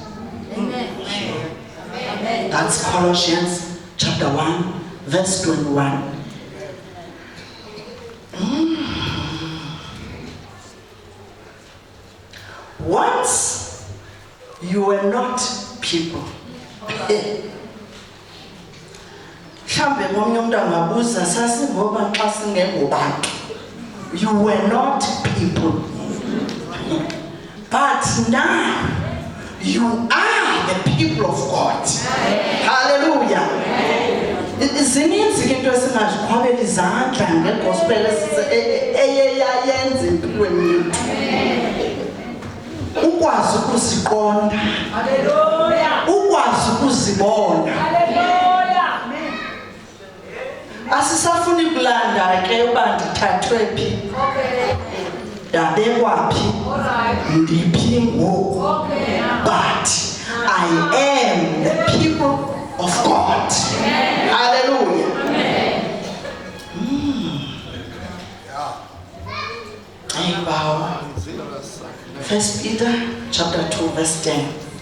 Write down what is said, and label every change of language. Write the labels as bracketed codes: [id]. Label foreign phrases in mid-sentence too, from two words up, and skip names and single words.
[en] Amen. That's Colossians chapter 1 verse 21. Once you were not people. [xh] Mhlambe ngomunye umuntu angabuza sasingoba xa singengobantu. [en] You were not people. But now you are the people of God. Hallelujah. [xh] Zininzi ke into esingaziqhwabela izandla ngegospel eyeyayenza empilweni yethu. Ukwazi ukuziqonda. Hallelujah. Ukwazi ukuzibona. Hallelujah. Asisafuni kulanda ke uba ndithathwe phi. Ndabekwa phi. Ndiphi ngoku. [en] But I am the people of God. Hallelujah. Wow. 1 Peter chapter 2 verse 10.